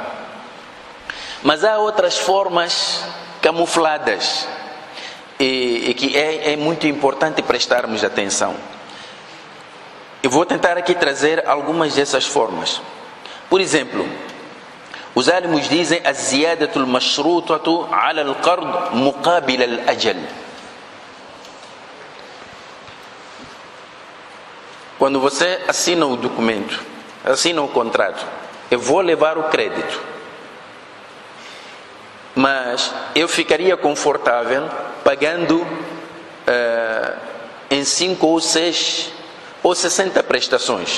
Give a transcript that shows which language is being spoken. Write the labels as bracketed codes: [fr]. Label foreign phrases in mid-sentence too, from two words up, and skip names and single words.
[pt] Mas há outras formas camufladas e que é muito importante prestarmos atenção. Eu vou tentar aqui trazer algumas dessas formas. Por exemplo, os alimos dizem [ar] الزيادة المشروطة على القرض مقابل الأجل. [pt] Quando você assina o documento, assina o contrato, eu vou levar o crédito, mas eu ficaria confortável pagando em 5 ou 6 ou 60 prestações.